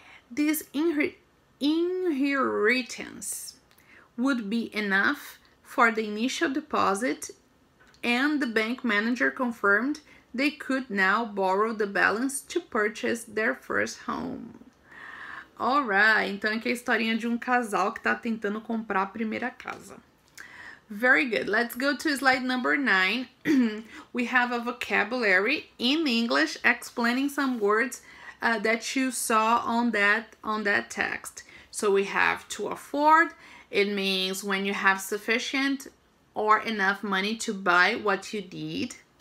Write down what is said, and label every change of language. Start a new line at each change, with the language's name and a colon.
English: This inheritance would be enough for the initial deposit, and the bank manager confirmed they could now borrow the balance to purchase their first home.
Portuguese: Alright, então aqui é a historinha de casal que tá tentando comprar a primeira casa.
English: Very good. Let's go to slide number 9. We have a vocabulary in English explaining some words that you saw on that text. So we have to afford. It means when you have sufficient or enough money to buy what you need.